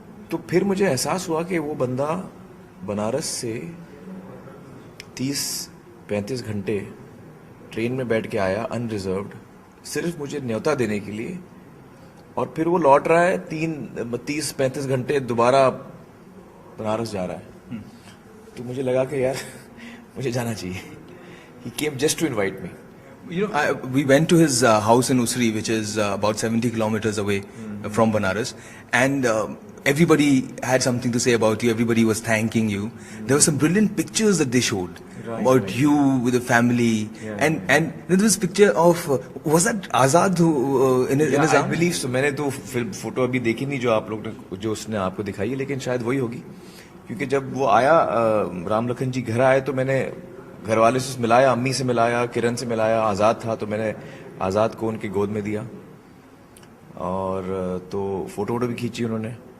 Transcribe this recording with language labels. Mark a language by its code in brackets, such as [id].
[hi] तो फिर मुझे एहसास हुआ कि वो बंदा बनारस से 30-35 घंटे ट्रेन में बैठ के आया अनरिजर्व्ड, सिर्फ मुझे न्योता देने के लिए, और फिर वो लौट रहा है 30-35 घंटे दोबारा बनारस जा रहा है। तो मुझे लगा कि यार मुझे जाना चाहिए। [en] He came just to invite me. You know, we went to his house in Usri, which is about 70 kilometers away from Banaras, and everybody had something to say about you. Everybody was thanking you. There were some brilliant pictures that they showed about you with the family, and there was picture of was that Azad who in his I believe so. [hi] मैंने तो photo अभी देखी नहीं जो आप लोग ने, जो उसने आपको दिखाई है, लेकिन शायद वही होगी, क्योंकि जब वो आया राम लखन जी घर आए तो मैंने घर वाले से मिलाया, अम्मी से मिलाया, किरण से मिलाया, आज़ाद था तो मैंने आज़ाद को उनकी गोद में दिया और तो फोटो वोटो भी खींची उन्होंने।